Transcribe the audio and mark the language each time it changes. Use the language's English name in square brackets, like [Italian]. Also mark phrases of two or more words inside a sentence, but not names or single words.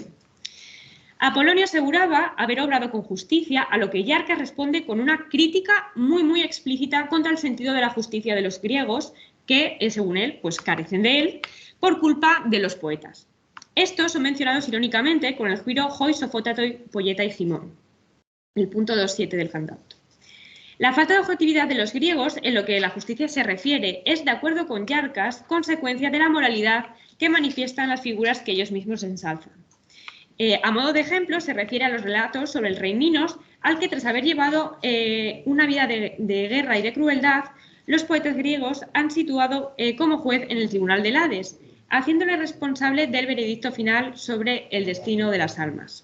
[Spanish] Apolonio aseguraba haber obrado con justicia, a lo que Iarcas responde con una crítica muy explícita contra el sentido de la justicia de los griegos, que, según él, pues carecen de él, por culpa de los poetas. Estos son mencionados irónicamente con el giro [Greek] οἱ σοφώτατοι ποιηταὶ ὑμῶν, [Spanish] el punto 2.7 del handout. La falta de objetividad de los griegos, en lo que a la justicia se refiere, es, de acuerdo con Iarcas, consecuencia de la moralidad que manifiestan las figuras que ellos mismos ensalzan. A modo de ejemplo, se refiere a los relatos sobre el rey Minos, al que tras haber llevado una vida de guerra y de crueldad, los poetas griegos han situado como juez en el tribunal del Hades, haciéndole responsable del veredicto final sobre el destino de las almas.